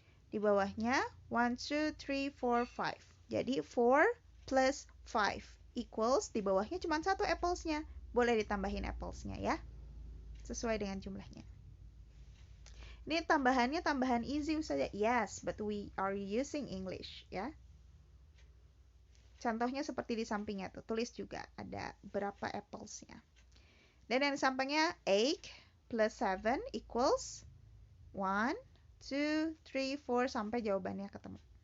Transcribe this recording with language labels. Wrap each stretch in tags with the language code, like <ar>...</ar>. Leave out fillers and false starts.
<id>Di bawahnya 1, 2, 3, 4, 5. Jadi 4 plus 5 equals, di bawahnya cuma 1 applesnya. boleh ditambahin applesnya ya, sesuai dengan jumlahnya. Ini tambahannya tambahan easy saja.</id> <en>Yes, but we are using English ya.</en> <id>Contohnya seperti di sampingnya tuh, tulis juga ada berapa applesnya. Dan yang di sampingnya 8 plus 7 equals 1, 2, 3, 4 sampai jawabannya ketemu.</id>